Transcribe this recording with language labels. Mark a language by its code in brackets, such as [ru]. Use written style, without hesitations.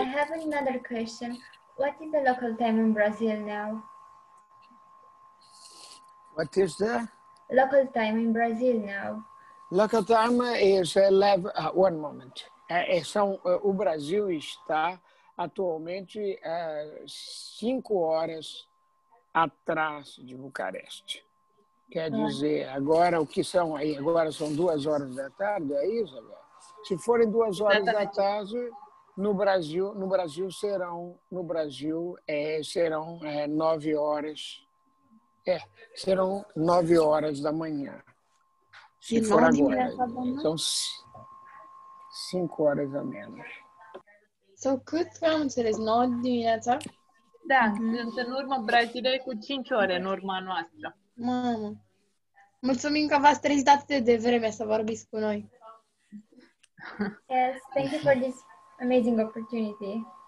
[en] I have another question. What is the local time in Brazil now? What is the Local time in Brazil now? local time is 11. One moment. [pt] O Brasil está atualmente 5 horas atrás de Bucareste. Quer dizer, agora o que são aí? Agora são 2 horas da tarde, é isso? Se forem 2 horas da tarde, no Brasil serão 9 horas. Serão 9 horas da manhã. Se for agora, são 5 horas a menos. [ro] Sau cât am înțeles? 9 dimineața? Da, sunt în urmă Brazilia cu 5 ore în urma noastră. Mamă. Mulțumim că v-ați trezit atât de devreme să vorbiți cu noi. [en] Yes, thank you for this amazing opportunity.